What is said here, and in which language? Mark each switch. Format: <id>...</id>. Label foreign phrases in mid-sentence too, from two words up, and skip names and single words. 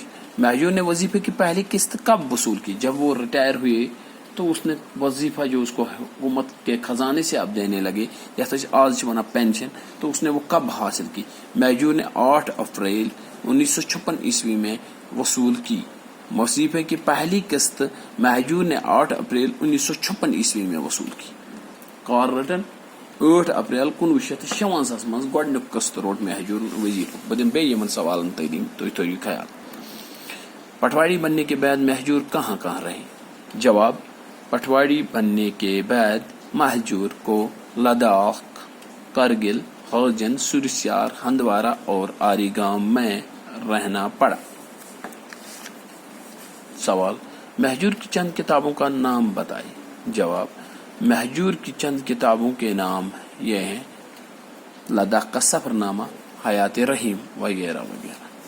<ur>مہجور نے وظیفے کی پہلی قسط کب وصول کی. جب وہ ریٹائر ہوئے تو اس نے وظیفہ جو اس کو حکومت کے خزانے سے اب دینے لگے جیسے آج ونا پینشن, تو اس نے وہ کب حاصل کی. مہجور نے 8 اپریل 1956 میں وصول کی. وظیفے کی پہلی قسط مہجور نے 8 اپریل 1956 میں وصول کی.</ur> <ks>کار رٹن 8 اپریل 1956 من گۄڈنیُک قسط روٹ مہجور وظیفہ. بہٕ دِمہٕ بیٚیہِ یِمن سوالن تعلیٖم تُہۍ تھٲیِو خیال.</ks> <ur>پٹواری بننے کے بعد مہجور کہاں کہاں رہے. جواب پٹواری بننے کے بعد مہجور کو لداخ کرگل ہجن سرسیار ہندوارہ اور آری گام میں رہنا پڑا. سوال مہجور کی چند کتابوں کا نام بتائیں. جواب مہجور کی چند کتابوں کے نام یہ ہیں لداخ کا سفر نامہ, حیات رحیم وغیرہ وغیرہ.</ur>